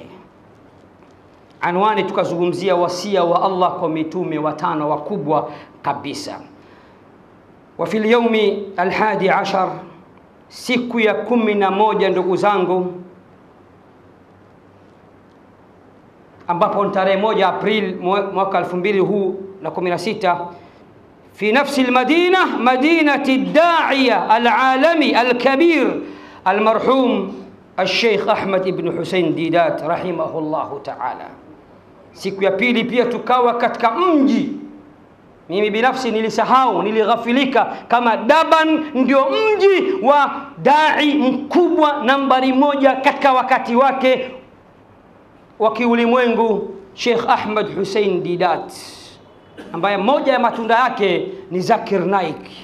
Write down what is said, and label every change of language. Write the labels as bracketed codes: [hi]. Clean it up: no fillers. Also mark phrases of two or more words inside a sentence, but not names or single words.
[sw] Anwani tukazungumzia wasia wa Allah kwa mitume watano wakubwa kabisa. [ar] وفي اليوم 11, [sw] siku ya 11 ndugu zangu, ambapo tarehe 1 Aprili mwaka 2016 [ar] في نفس المدينة، مدينة الداعية العالمي الكبير المرحوم الشيخ أحمد بن حسين ديدات رحمه الله تعالى. [sw] siku ya pili pia tukawa katika mji, mimi binafsi nilisahau, nilighafilika kama Durban ndio mji wa dai mkubwa nambari 1 katika wakati wake wa kiulimwengu, Sheikh Ahmad Hussein Didat, ambaye moja ya matunda yake ni Zakir Naik.